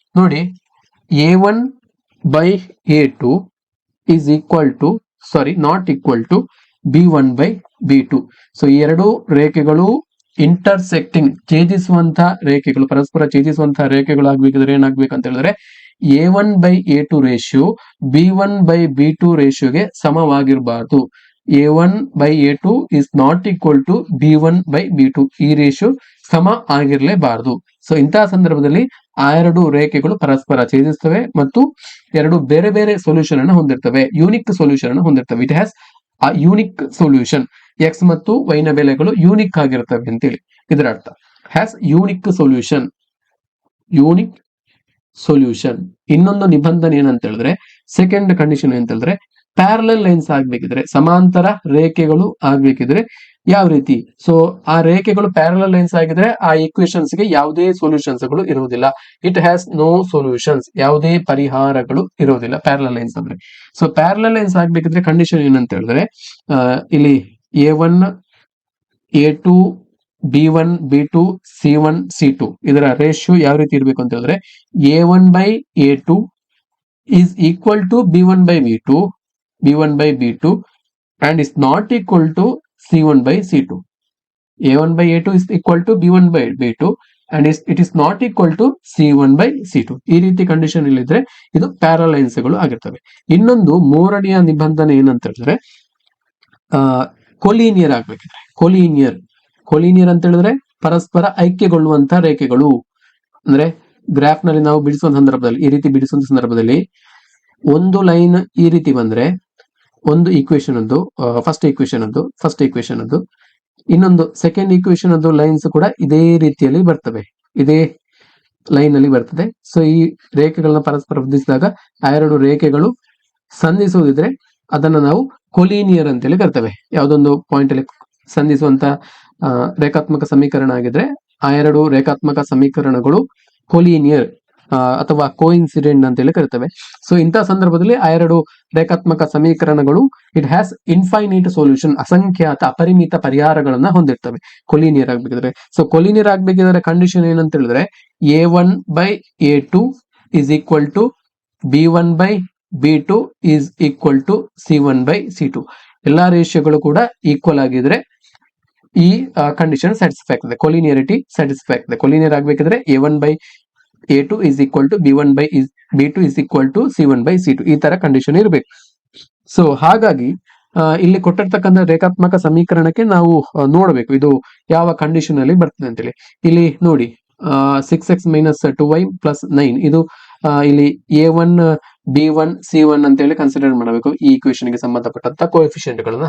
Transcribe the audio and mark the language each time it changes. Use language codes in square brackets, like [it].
[en] ನೋಡಿ a1/a2 is equal to not equal to b1/b2. [kn] So ಈ ಎರಡು ರೇಖೆಗಳು ಇಂಟರ್ಸೆಕ್ಟಿಂಗ್ ಛೇದಿಸುವಂತಹ ರೇಖೆಗಳು, ಪರಸ್ಪರ ಛೇದಿಸುವಂತಹ ರೇಖೆಗಳು ಆಗ್ಬೇಕಿದ್ರೆ ಏನಾಗ್ಬೇಕಂತ ಹೇಳಿದ್ರೆ A1/A2 ratio B1/B2 ರೇಷಿಯೋಗೆ ಸಮವಾಗಿರಬಾರ್ದು. [en] A1/A2 is not equal to B1/B2. [kn] ಈ ರೇಷಿಯೋ ಸಮ ಆಗಿರಲೇಬಾರದು. ಸೊ ಇಂತಹ ಸಂದರ್ಭದಲ್ಲಿ ಆ ಎರಡು ರೇಖೆಗಳು ಪರಸ್ಪರ ಛೇದಿಸ್ತವೆ ಮತ್ತು ಎರಡು ಬೇರೆ ಬೇರೆ ಸೊಲ್ಯೂಷನ್ ಅನ್ನು ಹೊಂದಿರ್ತವೆ, ಯೂನಿಕ್ ಸೊಲ್ಯೂಷನ್ ಅನ್ನು ಹೊಂದಿರ್ತವೆ. [en] It has a unique solution. [kn] ಎಕ್ಸ್ ಮತ್ತು ವೈ ನ ಬೆಲೆಗಳು ಯೂನಿಕ್ ಆಗಿರ್ತವೆ ಅಂತೇಳಿ ಇದರ ಅರ್ಥ. [en] Has unique solution. Unique solution. [kn] ಇನ್ನೊಂದು ನಿಬಂಧನೆ ಏನಂತ ಹೇಳಿದ್ರೆ, ಸೆಕೆಂಡ್ ಕಂಡೀಷನ್ ಏನಂತ ಹೇಳಿದ್ರೆ, ಪ್ಯಾರಲಲ್ ಲೈನ್ಸ್ ಆಗ್ಬೇಕಿದ್ರೆ, ಸಮಾಂತರ ರೇಖೆಗಳು ಆಗ್ಬೇಕಿದ್ರೆ ಯಾವ ರೀತಿ? ಸೊ ಆ ರೇಖೆಗಳು ಪ್ಯಾರಲಲ್ ಲೈನ್ಸ್ ಆಗಿದ್ರೆ ಆ ಈಕ್ವೇಶನ್ಸ್ ಗೆ ಯಾವುದೇ ಸೊಲ್ಯೂಷನ್ಸ್ ಗಳು ಇರುವುದಿಲ್ಲ. [en] It has no solutions. [kn] ಯಾವುದೇ ಪರಿಹಾರಗಳು ಇರುವುದಿಲ್ಲ ಪ್ಯಾರಲಲ್ ಲೈನ್ಸ್ ಅಂದ್ರೆ. ಸೊ ಪ್ಯಾರಲಲ್ ಲೈನ್ಸ್ ಆಗ್ಬೇಕಿದ್ರೆ ಕಂಡೀಷನ್ ಏನಂತ ಹೇಳಿದ್ರೆ, ಇಲ್ಲಿ A1 A2 B1 B2 C1 C2 ಇದರ ರೇಷಿಯೋ ಯಾವ ರೀತಿ ಇರಬೇಕು ಅಂತ ಹೇಳಿದ್ರೆ, [en] A1/A2 is equal to B1/B2 and is not equal to C1/C2. A1/A2 is equal to B1/B2 and it is not equal to C1/C2. [kn] ಈ ರೀತಿ ಕಂಡೀಷನ್ ಇಲ್ಲಿದ್ರೆ ಇದು ಪ್ಯಾರಲಲ್ ಲೈನ್ಸ್ ಗಳು ಆಗಿರ್ತವೆ. ಇನ್ನೊಂದು ಮೂರನೆಯ ನಿಬಂಧನೆ ಏನಂತ ಹೇಳಿದ್ರೆ, ಕೊಲೀನಿಯರ್ ಆಗ್ಬೇಕಿದ್ರೆ, ಕೊಲೀನಿಯರ್ ಅಂತ ಹೇಳಿದ್ರೆ ಪರಸ್ಪರ ಐಕ್ಯಗೊಳ್ಳುವಂತ ರೇಖೆಗಳು. ಅಂದ್ರೆ ಗ್ರಾಫ್ ನಲ್ಲಿ ನಾವು ಬಿಡಿಸುವ ಸಂದರ್ಭದಲ್ಲಿ, ಈ ರೀತಿ ಬಿಡಿಸುವಂತ ಸಂದರ್ಭದಲ್ಲಿ ಒಂದು ಲೈನ್ ಈ ರೀತಿ ಬಂದ್ರೆ ಒಂದು ಈಕ್ವೇಶನ್ ಒಂದು ಫಸ್ಟ್ ಈಕ್ವೇಶನ್ ಅದು ಇನ್ನೊಂದು ಸೆಕೆಂಡ್ ಈಕ್ವೇಶನ್ ಅದು ಲೈನ್ಸ್ ಕೂಡ ಇದೇ ರೀತಿಯಲ್ಲಿ ಬರ್ತವೆ, ಇದೇ ಲೈನ್ ಅಲ್ಲಿ ಬರ್ತದೆ. ಸೊ ಈ ರೇಖೆಗಳನ್ನ ಪರಸ್ಪರ ಹೊಂದಿಸಿದಾಗ ಆ ಎರಡು ರೇಖೆಗಳು ಸಂಧಿಸುವುದಿದ್ರೆ ಅದನ್ನ ನಾವು ಕೊಲೀನಿಯರ್ ಅಂತೇಳಿ ಕರ್ತೇವೆ. ಯಾವುದೊಂದು ಪಾಯಿಂಟ್ ಅಲ್ಲಿ ಸಂಧಿಸುವಂತ ರೇಖಾತ್ಮಕ ಸಮೀಕರಣ ಆಗಿದ್ರೆ ಆ ಎರಡು ರೇಖಾತ್ಮಕ ಸಮೀಕರಣಗಳು ಕೊಲೀನಿಯರ್ ಅಥವಾ ಕೋಇನ್ಸಿಡೆಂಟ್ ಅಂತೇಳಿ ಕರಿತೇವೆ. ಸೊ ಇಂತಹ ಸಂದರ್ಭದಲ್ಲಿ ಆ ಎರಡು ರೇಖಾತ್ಮಕ ಸಮೀಕರಣಗಳು [en] it has infinite solution, [kn] ಅಸಂಖ್ಯಾತ ಅಪರಿಮಿತ ಪರಿಹಾರಗಳನ್ನ ಹೊಂದಿರ್ತವೆ ಕೊಲೀನಿಯರ್ ಆಗ್ಬೇಕಿದ್ರೆ. ಸೊ ಕೊಲೀನಿಯರ್ ಆಗ್ಬೇಕಿದ್ರೆ ಕಂಡೀಷನ್ ಏನಂತ ಹೇಳಿದ್ರೆ, [en] A1/A2 is equal to B1/B2 is equal to C1/C2. [kn] ಎಲ್ಲಾ ರೇಷಿಯೋಗಳು ಕೂಡ ಈಕ್ವಲ್ ಆಗಿದ್ರೆ ಈ ಕಂಡೀಷನ್ ಸ್ಯಾಟಿಸ್ಫೈ ಆಗ್ತದೆ, ಕೊಲಿನಿಯರಿಟಿ ಸ್ಯಾಟಿಸ್ಫೈ ಆಗ್ತದೆ. Collinear ಆಗ್ಬೇಕಿದ್ರೆ [en] A1/A2 is equal to B1/B2 is equal to C1/C2 [kn] ಈ ತರ ಕಂಡೀಷನ್ ಇರಬೇಕು. ಸೊ ಹಾಗಾಗಿ ಇಲ್ಲಿ ಕೊಟ್ಟಿರ್ತಕ್ಕಂಥ ರೇಖಾತ್ಮಕ ಸಮೀಕರಣಕ್ಕೆ ನಾವು ನೋಡಬೇಕು ಇದು ಯಾವ ಕಂಡೀಷನ್ ಅಲ್ಲಿ ಬರ್ತದೆ ಅಂತೇಳಿ. ಇಲ್ಲಿ ನೋಡಿ 6x - 2y + 9 ಇದು ಇಲ್ಲಿ A1 B1 C1 ಅಂತೇಳಿ ಕನ್ಸಿಡರ್ ಮಾಡಬೇಕು ಈ ಈಕ್ವೇಶನ್ ಗೆ ಸಂಬಂಧಪಟ್ಟಂತ ಕೋಎಫಿಷಿಯಂಟ್ ಗಳನ್ನ.